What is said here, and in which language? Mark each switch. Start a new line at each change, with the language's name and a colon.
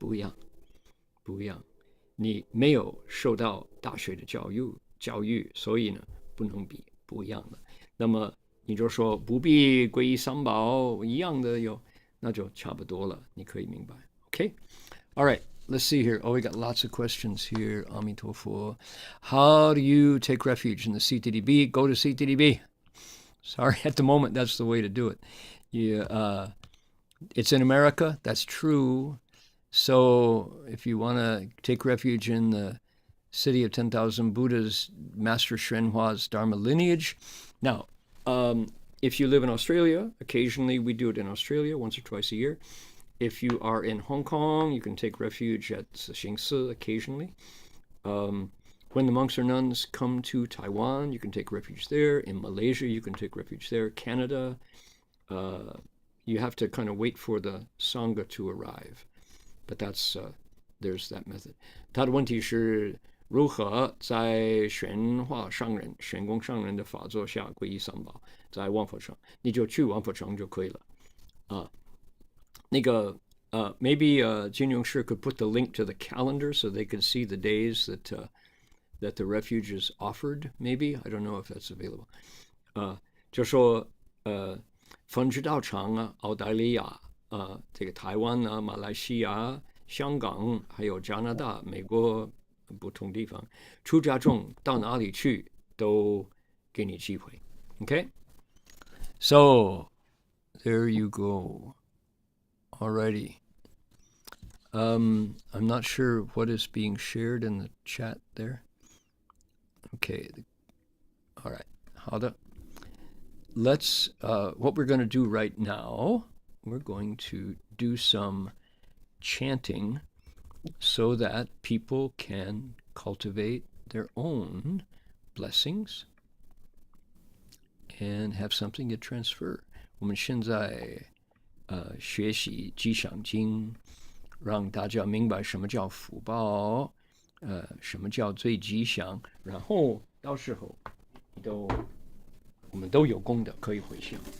Chinese: 不一样。” 不一样，你没有受到大学的教育，所以呢不能比，不一样的。那么你就说不必皈依三宝，一样的有，那就差不多了，你可以明白。
English: Okay, all right. Let's see here. Oh, we got lots of questions here. Amitofo. How do you take refuge in the CTDB? Go to CTDB. Sorry, at the moment that's the way to do it. It's in America. That's true. So if you want to take refuge in the city of 10,000 Buddhas, Master Hsuanhua's Dharma lineage. Now, if you live in Australia, occasionally we do it in Australia once or twice a year. If you are in Hong Kong, you can take refuge at Heng occasionally. When the monks or nuns come to Taiwan, you can take refuge there. In Malaysia, you can take refuge there. Canada, you have to kind of wait for the Sangha to arrive. But that's, there's that method.
Chinese: 他的问题是如何在玄化上人、玄公上人的法座下皈依三宝，在万佛城，你就去万佛城就可以了。那个
English: maybe Jin Yong Shi could put the link to the calendar so they could see the days that the refuge is offered. Maybe I don't know if that's available.
Chinese: 就说分支道场啊，澳大利亚这个台湾啊，马来西亚、香港，还有加拿大、美国不同地方，出家众到哪里去都给你机会。
English: Okay, so there you go. Alrighty. I'm not sure what is being shared in the chat there. Okay. All right.
Chinese: 好的。
English: Let's, what we're going to do right now, we're going to do some chanting so that people can cultivate their own blessings and have something to transfer.
Chinese: 我们现在学习吉祥经，让大家明白什么叫福报，什么叫最吉祥，然后到时候我们都有功德可以回向。